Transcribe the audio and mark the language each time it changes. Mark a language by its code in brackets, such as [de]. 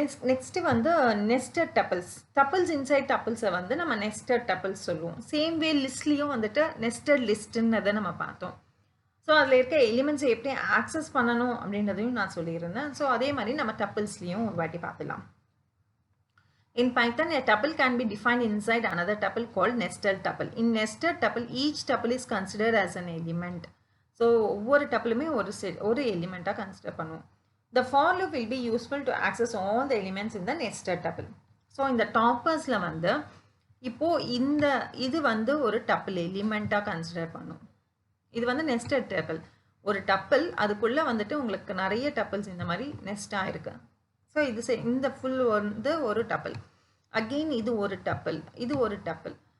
[ta] Next வந்து nested tuples inside டப்பிள்ஸை வந்து நம்ம நெஸ்டட் டப்பிள்ஸ் சொல்லுவோம். சேம் வே லிஸ்ட்லேயும் வந்துட்டு நெஸ்டட் லிஸ்ட்டுன்னதை நம்ம பார்த்தோம். ஸோ அதில் இருக்க எலிமெண்ட்ஸை எப்படி ஆக்சஸ் பண்ணணும் அப்படின்றதையும் நான் சொல்லியிருந்தேன். ஸோ அதே மாதிரி நம்ம டப்பிள்ஸ்லேயும் ஒரு வாட்டி பார்த்துலாம். [en] In Python, a tuple can be defined inside another tuple called nested tuple. In nested tuple, each tuple is considered as an element. [ta] So ஒவ்வொரு டப்பிளுமே ஒரு எலிமெண்ட்டாக கன்சிடர் பண்ணுவோம். [en] The for loop will be useful to access all the elements in the nested tuple. [ta] So இந்த டாப்பர்ஸில் வந்து இப்போது இது வந்து ஒரு tuple எலிமெண்ட்டாக consider பண்ணும். இது வந்து நெஸ்டட் டப்பிள், ஒரு டப்பிள் அதுக்குள்ளே வந்துட்டு உங்களுக்கு நிறைய டப்பிள்ஸ் இந்த மாதிரி நெஸ்டாக இருக்கு. ஸோ இந்த ஃபுல் வந்து ஒரு டப்பிள், அகெயின் இது ஒரு டப்பிள், இது ஒரு டப்பிள்.